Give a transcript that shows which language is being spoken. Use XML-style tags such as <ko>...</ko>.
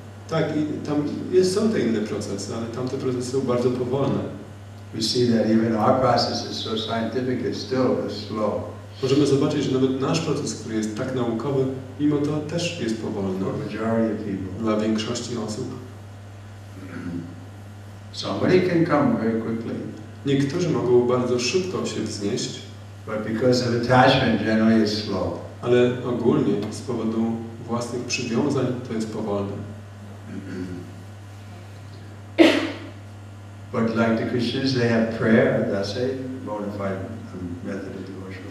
<pl>Tak, i tam są te inne procesy, ale tamte procesy są bardzo powolne.</pl> <en>We see that even our process is so scientific, it's still slow.</en> <pl>Możemy zobaczyć, że nawet nasz proces, który jest tak naukowy, mimo to też jest powolny</pl> <en>For majority of people.</en> <pl>dla większości osób.</pl> <en>Somebody can come very quickly,</en> <pl>Niektórzy mogą bardzo szybko się wznieść,</pl> <en>but because of attachment, generally it's slow.</en> <pl>ale ogólnie z powodu własnych przywiązań to jest powolne.</pl> <en>But like the Christians, they have prayer, that's a bona fide method of devotion.</en>